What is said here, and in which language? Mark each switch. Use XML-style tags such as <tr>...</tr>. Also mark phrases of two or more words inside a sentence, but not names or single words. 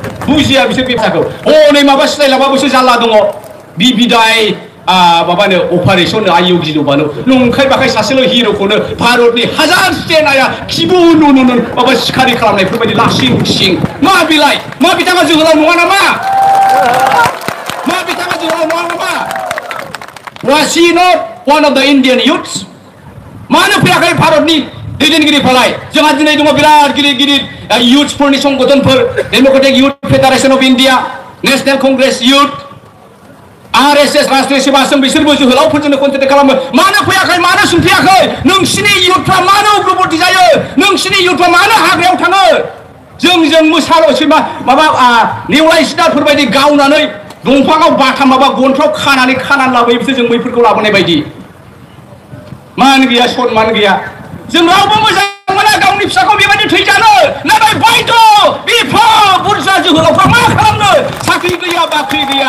<brx>हनै माबा सिलायलाबाबोसो जाल्ला दङ बिदाय माबानो अपारेसन आयु गिलुबानो नंखाय बाखाय सासेल' हिर'खौनो भारतनि हाजार सेनाया खिबु नुनो माबा सिखारि खालामनायफोरबायदि लासिं सिं मा बिलाय मा बिथाङा जोहोलाव नङा नामा</brx> <en>Was he not one of the Indian youths?</en> <brx>मानो फैयाखै भारतनि दैदेनगिरिफोरालाय जोंहा दिनै दङ बिराद गिदिर युथफोरनि संगठनफोर डेम'क्रेटिक युथ फेडारेशन अफ इन्डिया नेशनेल कंग्रेस युथ RSS राष्ट्रीय सेवा संघ बिसोरबो जोहोलावफोरजोंनो कन्टेक्ट खालामो मानो फैयाखै मानो सोंफैयाखै नोंसिनि युथफ्रा मानो उग्रपन्थी जायो नोंसिनि युथफ्रा मानो हाग्रायाव थाङो जों मोसाल'सै माबा नेवलाय सिदारफोर बायदि गावनानै दंफाङाव बाथाम माबा गनफ्राव खानानै लाबोयो बिसोर जों मैफोरखौ लाबोनाय बायदि मान गैया सनमान गैया जों रावबो मोजां मोना गावनि फिसाखौ बेबायदि थैजानो नाथाय बायद' बेफोर बुरजा जोहोलावफ्रा मा खालामनो साख्रि गैया बाख्रि</brx>